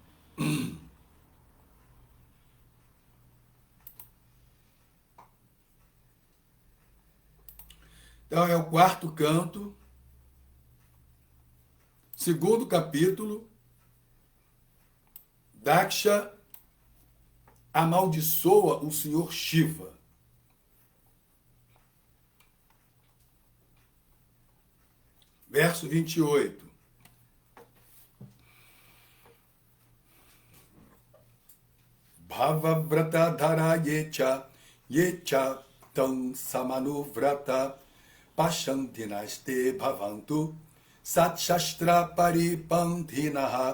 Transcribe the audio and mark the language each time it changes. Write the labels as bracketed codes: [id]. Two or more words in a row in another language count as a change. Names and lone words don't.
[pt] Então é o 4º canto, 2º capítulo. Daksha amaldiçoa o senhor Shiva. Verso 28. [sa] भवव्रत ये च तं समनुव्रत पाषण्डि भवन्तु सत्शास्त्र परिपन्थिनः.